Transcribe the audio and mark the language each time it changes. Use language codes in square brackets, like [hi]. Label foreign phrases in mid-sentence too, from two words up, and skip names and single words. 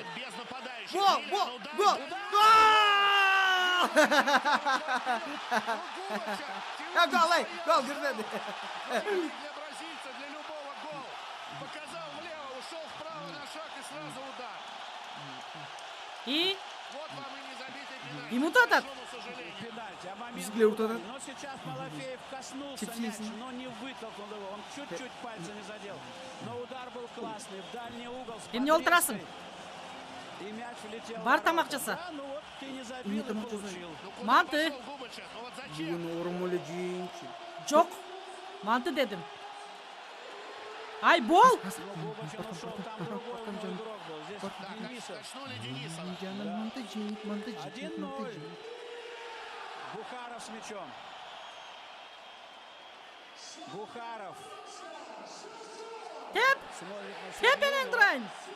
[ky] Гол кирди. И? Ким утатат? Бизгилер утатат. [ru] Но сейчас Малафеев коснулся [ky] Чипсисы. [ru] мяч, но не вытолкнул его. Он чуть-чуть пальцами задел. Но удар был классный. В дальний угол. с [ky] Эмне олтырасың? [ru] И мяч влетел. [ky] Бар [ru] в [ky] тамак [ru] ворота. [ky] жаса. [ru] Да, ну вот ты не забил [ky] Эмне [ru] и [ky] тамак жасайм? [ru] получил. [ky] Манты. Бүгүн орун эле жейинчи. Жок. Манты дедим. Ай, бол! Жаным манты жейт, манты жейт, манты [ru] 1-0. [ky] жейт. [ru] Бухаров с мячом. Бухаров. [ky] Теп! [ru] Смотрит на [ky] Тепенен турайын.